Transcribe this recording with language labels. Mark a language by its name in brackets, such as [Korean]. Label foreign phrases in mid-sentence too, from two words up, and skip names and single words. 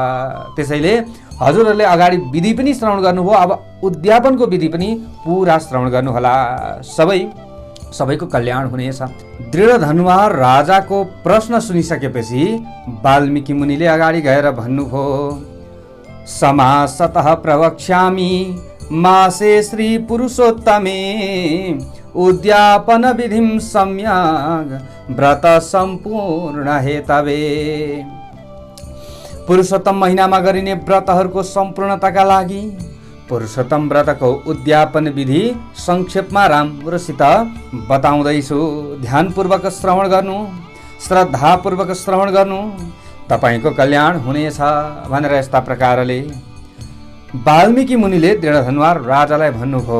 [Nepali] त्यसैले हजुरहरूले अगाडि विधि पनि श्रवण गर्नुभयो, अब उद्यापनको विधि पनि पुरा श्रवण गर्नुहोला, सबैको कल्याण हुनेछ। दृढधन्वा राजाको प्रश्न सुनिसकेपछि वाल्मीकि मुनिले अगाडि गएर भन्नुभयो, [Sanskrit] समासतः प्रवक्ष्यामि मासे श्री पुरुषोत्तमे उद्यापन विधिं सम्यक् व्रत सम्पूर्ण हेतवे। [Nepali] पुरुषोत्तम महिनामा गरिने व्रतहरूको सम्पूर्णताका लागि पुरुषोत्तम व्रतको उद्यापन विधि संक्षेपमा राम्रोसित बताउँदैछु। ध्यानपूर्वक श्रवण गर्नु, श्रद्धापूर्वक श्रवण गर्नु, तपाईको कल्याण हुनेछ भनेर यस्ता प्रकारले वाल्मीकि मुनिले दृढधन्वा राजालाई भन्नुभयो।